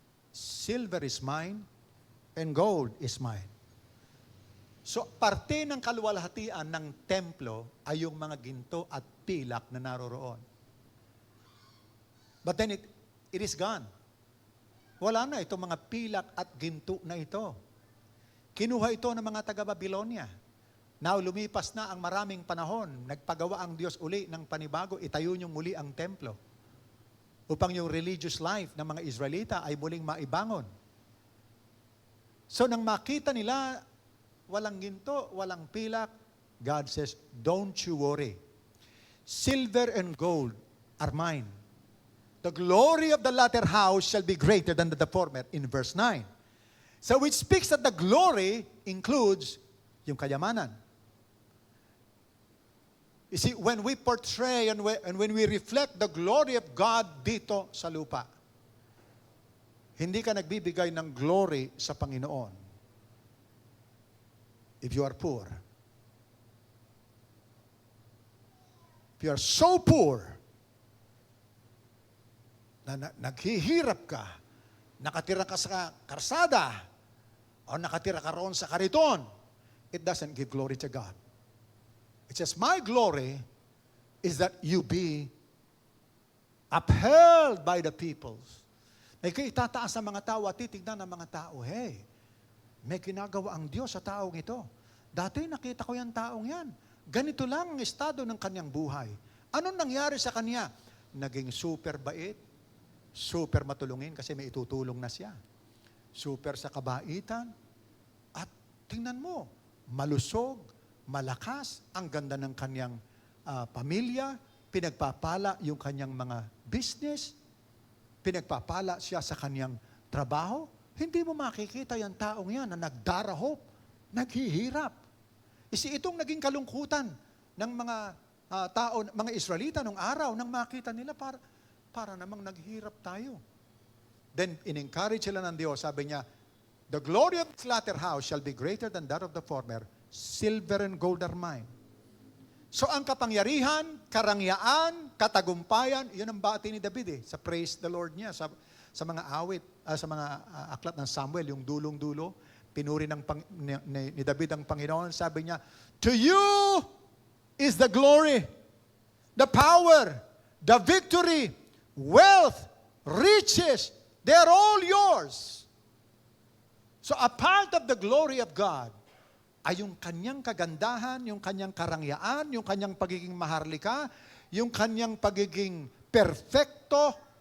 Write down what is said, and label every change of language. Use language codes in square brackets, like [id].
[en] Silver is mine and gold is mine. [tl] So, parte ng kaluwalhatian ng templo ay yung mga ginto at pilak na naroroon. [en] But then it is gone. [tl] Wala na itong mga pilak at ginto na ito. Kinuha ito ng mga taga-Babylonia. Now, lumipas na ang maraming panahon. Nagpagawa ang Diyos uli ng panibago. Itayo niyong muli ang templo. Upang yung religious life ng mga Israelita ay muling maibangon. So, nang makita nila, walang ginto, walang pilak, [en] God says, don't you worry. Silver and gold are mine. The glory of the latter house shall be greater than the former, in verse 9. So which speaks that the glory includes yung kayamanan. You see, when we portray and when we reflect the glory of God [tl] dito sa lupa, hindi ka nagbibigay ng glory sa Panginoon [en] if you are poor. If you are so poor [tl] na naghihirap ka, nakatira ka sa karsada, o nakatira ka roon sa kariton, [en] it doesn't give glory to God. It says, my glory is that you be upheld by the peoples. [tl] May itataas ng mga tao at titignan ng mga tao, hey, may ginagawa ang Diyos sa taong ito. Dati nakita ko yung taong yan. Ganito lang ang estado ng kanyang buhay. Anong nangyari sa kanya? Naging super bait, super matulungin kasi may itutulong na siya. Super sa kabaitan. At tingnan mo, malusog, malakas, ang ganda ng kanyang pamilya, pinagpapala yung kanyang mga business, pinagpapala siya sa kanyang trabaho. Hindi mo makikita yung taong yan na nagdarahop, naghihirap. Isi itong naging kalungkutan ng mga tao, mga Israelita nung araw nang makita nila para namang naghirap tayo. Then, in-encourage sila ng Diyos. Sabi niya, [en] the glory of this latter house shall be greater than that of the former. Silver and gold are mine. [tl] So, ang kapangyarihan, karangyaan, katagumpayan, yun ang bati ni David sa praise the Lord niya, sa mga awit, sa mga aklat ng Samuel, yung dulong-dulo, pinuri ni David ang Panginoon. Sabi niya, [en] to you is the glory, the power, the victory, wealth, riches, they're all yours. So a part of the glory of God [tl] ay yung kanyang kagandahan, yung kanyang karangyaan, yung kanyang pagiging maharlika, yung kanyang pagiging perfecto.